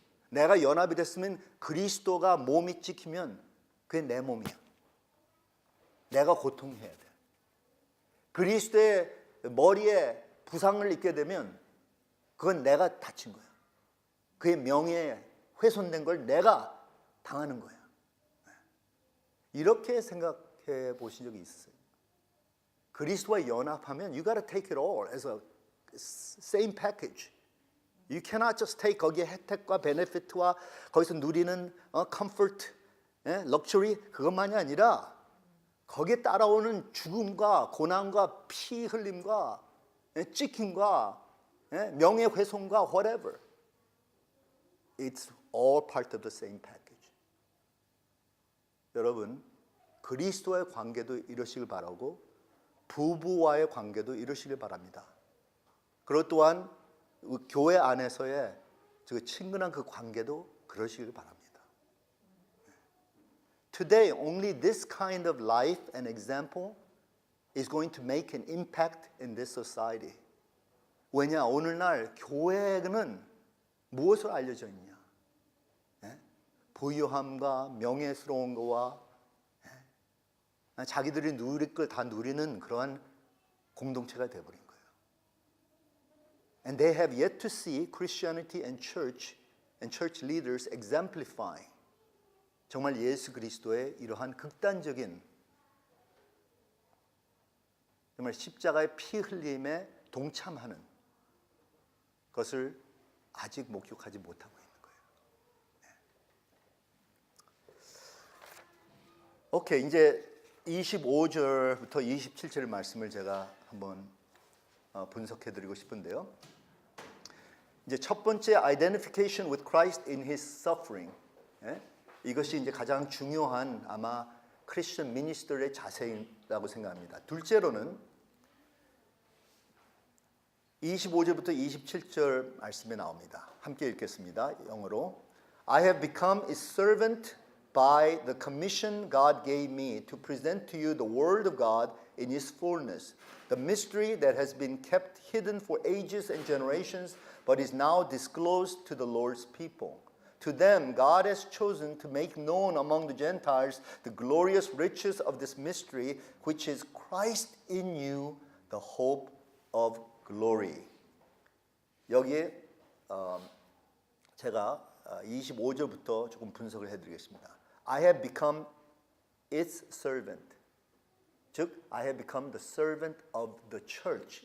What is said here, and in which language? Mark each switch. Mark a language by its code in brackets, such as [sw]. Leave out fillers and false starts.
[ko] 내가 연합이 됐으면 그리스도가 몸이 찍히면 그게 내 몸이야. 내가 고통해야 돼. 그리스도의 머리에 부상을 입게 되면 그건 내가 다친 거야. 그의 명예에 훼손된 걸 내가 당하는 거야. 이렇게 생각해 보신 적이 있으세요? 그리스도와 연합하면 [en] you gotta take it all as a same package. You cannot just take [ko] 거기에 혜택과 베네핏과 거기서 누리는 [en] comfort, luxury [ko] 그것만이 아니라 거기에 따라오는 죽음과 고난과 피 흘림과 찍힘과 명예훼손과 whatever. [en] It's all part of the same package. [ko] 여러분, 그리스도와의 관계도 이러시길 바라고 부부와의 관계도 이러시길 바랍니다. 그리고 또한 교회 안에서의 그 친근한 그 관계도 그러시길 바랍니다. [en] Today, only this kind of life and example is going to make an impact in this society. [ko] 왜냐? 오늘날 교회는 무엇으로 알려져 있냐? 부유함과 명예스러운 거와 자기들이 누릴 걸 다 누리는 그러한 공동체가 되어버린 거예요. [en] And they have yet to see Christianity and church leaders exemplifying [ko] 정말 예수 그리스도의 이러한 극단적인 정말 십자가의 피 흘림에 동참하는 것을 아직 목격하지 못하고 있는 거예요. 오케이, 이제 25절부터 27절 말씀을 제가 한번 분석해드리고 싶은데요. 이제 첫 번째 [en] identification with Christ in His suffering. [ko] 이것이 이제 가장 중요한 아마 크리스천 미니스터의 자세라고 생각합니다. 둘째로는 25절부터 27절 말씀에 나옵니다. 함께 읽겠습니다. 영어로. [en] I have become a servant by the commission God gave me to present to you the word of God in His fullness, the mystery that has been kept hidden for ages and generations, but is now disclosed to the Lord's people. To them, God has chosen to make known among the Gentiles the glorious riches of this mystery, which is Christ in you, the hope of glory. [ko] 여기에 제가 25절부터 조금 분석을 해드리겠습니다. [en] I have become its servant. 즉, I have become the servant of the church.